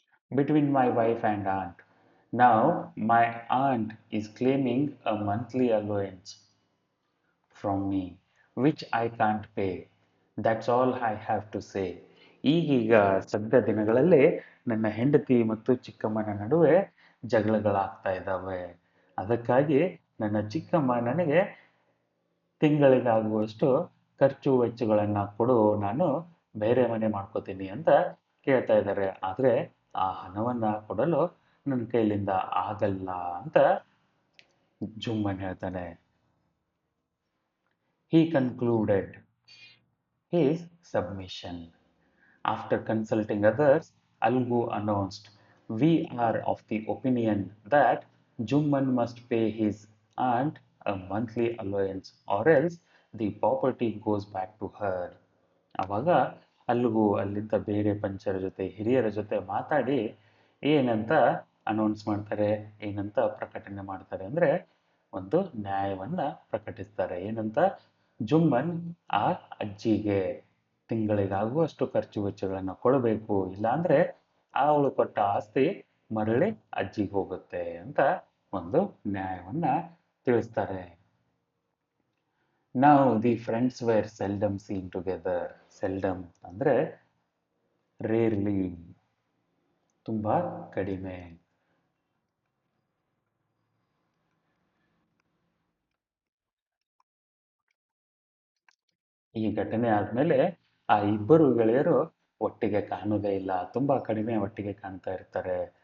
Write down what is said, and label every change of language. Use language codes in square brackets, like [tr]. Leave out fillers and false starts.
[en] Between my wife and aunt. Now my aunt is claiming a monthly allowance from me, which I can't pay. That's all I have to say. [kn] ಈಗೀಗ ಸದ್ಯ ದಿನಗಳಲ್ಲಿ ನನ್ನ ಹೆಂಡತಿ ಮತ್ತು ಚಿಕ್ಕಮ್ಮನ ನಡುವೆ ಜಗಳಗಳಾಗ್ತಾ ಇದ್ದಾವೆ. ಅದಕ್ಕಾಗಿ ನನ್ನ ಚಿಕ್ಕಮ್ಮ ನನಗೆ ತಿಂಗಳಿಗಾಗುವಷ್ಟು ಖರ್ಚು ವೆಚ್ಚಗಳನ್ನು ಕೊಡು, ನಾನು ಬೇರೆ ಮನೆ ಮಾಡ್ಕೋತೀನಿ ಅಂತ ಕೇಳ್ತಾ ಇದ್ದಾರೆ. ಆದರೆ ಆ ಹಣವನ್ನ ಕೊಡಲು ನನ್ನ ಕೈಲಿಂದ ಆಗಲ್ಲ ಅಂತ ಜುಮ್ಮನ್ ಹೇಳ್ತಾನೆ. [en] He concluded his submission. After consulting others, Algu announced, we are of the opinion that Jumman must pay his aunt a monthly allowance or else the property goes back to her. [kn] ಅವಾಗ ಅಲ್ಲಿಗೂ ಅಲ್ಲಿದ್ದ ಬೇರೆ ಪಂಚರ ಜೊತೆ ಹಿರಿಯರ ಜೊತೆ ಮಾತಾಡಿ ಏನಂತ announce ಮಾಡ್ತಾರೆ, ಏನಂತ ಪ್ರಕಟಣೆ ಮಾಡ್ತಾರೆ ಅಂದರೆ ಒಂದು ನ್ಯಾಯವನ್ನ ಪ್ರಕಟಿಸ್ತಾರೆ. ಏನಂತ? ಜುಮ್ಮನ್ ಆ ಅಜ್ಜಿಗೆ ತಿಂಗಳಿಗಾಗುವಷ್ಟು ಖರ್ಚು ವೆಚ್ಚಗಳನ್ನು ಕೊಡಬೇಕು, ಇಲ್ಲಾಂದ್ರೆ ಅವಳು ಕೊಟ್ಟ ಆಸ್ತಿ ಮರಳಿ ಅಜ್ಜಿಗೆ ಹೋಗುತ್ತೆ ಅಂತ ಒಂದು ನ್ಯಾಯವನ್ನ ತಿಳಿಸ್ತಾರೆ. [en] Now the friends were seldom seen together. [kn] Seldom ಅಂದ್ರೆ ರೇರ್ಲಿ, ತುಂಬಾ ಕಡಿಮೆ. ಈ ಘಟನೆ ಆದ್ಮೇಲೆ ಆ ಇಬ್ಬರು ಗೆಳೆಯರು ಒಟ್ಟಿಗೆ ಕಾಣೋದೇ ಇಲ್ಲ, ತುಂಬಾ ಕಡಿಮೆ ಒಟ್ಟಿಗೆ ಕಾಣ್ತಾ ಇರ್ತಾರೆ.